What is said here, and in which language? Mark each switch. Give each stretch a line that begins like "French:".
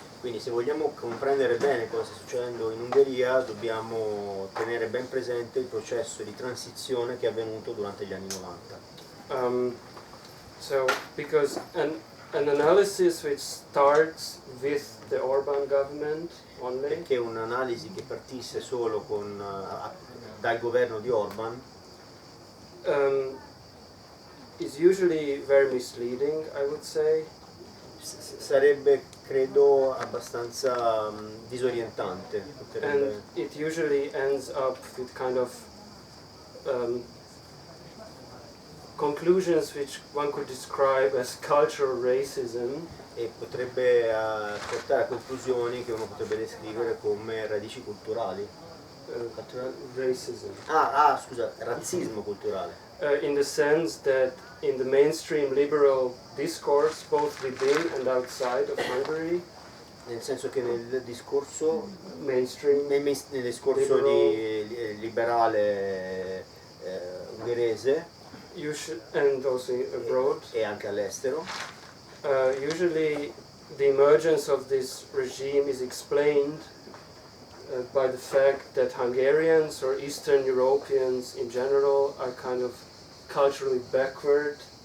Italian: Quindi se vogliamo comprendere bene cosa sta succedendo in Ungheria, dobbiamo tenere ben presente il processo di transizione che è avvenuto durante gli anni 90.
English: So because an analysis which starts with the Orban government only
Italian: Perché un'analisi che partisse solo dal governo di Orban
English: is usually very misleading, I would say.
Italian: sarebbe, credo, abbastanza disorientante.
English: And it usually ends up with kind of conclusions which one could describe as cultural racism.
Italian: E potrebbe portare a conclusioni che uno potrebbe descrivere come radici culturali.
English: Racism.
Italian: Scusa, razzismo culturale.
English: In the sense that in the mainstream liberal discourse, both within and outside of Hungary,
Italian: Nel senso che nel discorso
English: mainstream
Italian: nel discorso liberale ungherese
English: and also abroad,
Italian: e anche all'estero,
English: usually the emergence of this regime is explained by the fact that Hungarians or Eastern Europeans in general are kind of culturally backward.